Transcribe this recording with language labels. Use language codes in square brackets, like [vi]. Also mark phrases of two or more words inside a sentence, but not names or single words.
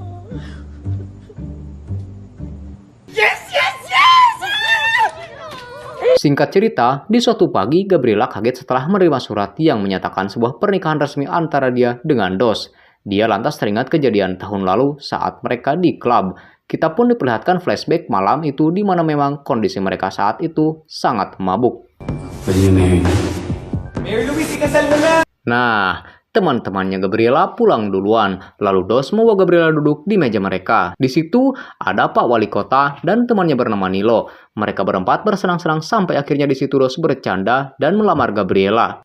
[id] Singkat cerita, di suatu pagi Gabriela kaget setelah menerima surat yang menyatakan sebuah pernikahan resmi antara dia dengan Dos. Dia lantas teringat kejadian tahun lalu saat mereka di klub. Kita pun diperlihatkan flashback malam itu di mana memang kondisi mereka saat itu sangat mabuk. [tl] Pwede niyo marry na. [id] Nah, teman-temannya Gabriela pulang duluan, lalu Dos membawa Gabriela duduk di meja mereka. Di situ ada Pak Wali Kota dan temannya bernama Nilo. Mereka berempat bersenang-senang sampai akhirnya di situ Dos bercanda dan melamar Gabriela.